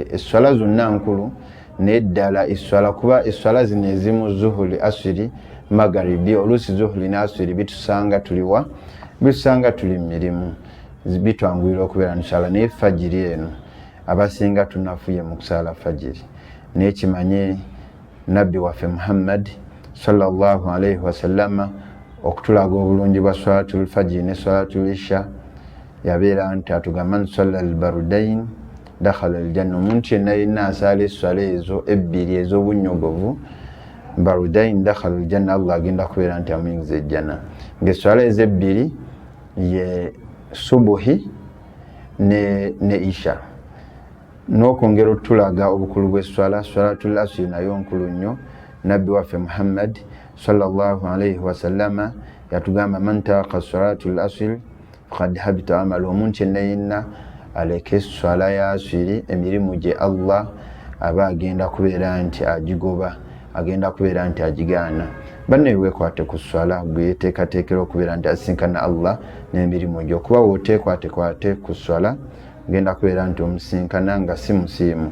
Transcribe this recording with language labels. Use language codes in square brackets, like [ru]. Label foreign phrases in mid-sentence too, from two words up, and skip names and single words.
[lg] Esswala zonna nkulu naye ddala esswala, kuba esswala zino ezimu zuhuli, asiri, magaribi, oluusi zuhuli ne asiri bitusanga tuliwa, bitusanga tuli mu mirimu, bitwanguyira okubeera ntusala. Naye fajiri eno abasinga tunafuye mu kusala fajiri. Naye kimanye nabbi waffe Muhammad [ar] صلى الله عليه وسلم [lg] okutulaga obulungi bwa [ar] صلاة الفجر [lg] ne [ar] صلاة العشاء [lg] yabeera nti atugamba nti [ar] صلى البردين دخل الجنة. [lg] Omuntu yenna yenna asala esswala ezo ebbiri ez'obunyogovu [ar] البردين دخل الجنة, [lg] Allah agenda kubeera nti amuyingiza ejjana. Ng'esswala ezo ebbiri ye subuhi ne isha. N'okwongera otulaga obukulu bw'esswala [ar] صلاة العصر [lg] nayo nkulu nnyo. Nabbi waffe Muhammad [ar] صلى الله عليه وسلم [lg] yatugamba [ar] من ترك صلاة العصر فقد حبط عمله. [lg] Omuntu yenna yenna aleka esswala ya asiri, emirimu gye Allah aba agenda kubeera nti agigoba, agenda kubeera nti agigaana. Banne weekwate ku sswala, gwe yeteekateekera okubeera nti asinkana Allah n'emirimu gyo. Kuba wooteekwatekwate ku sswala genda kubeera nti omusinkana nga si musiimu.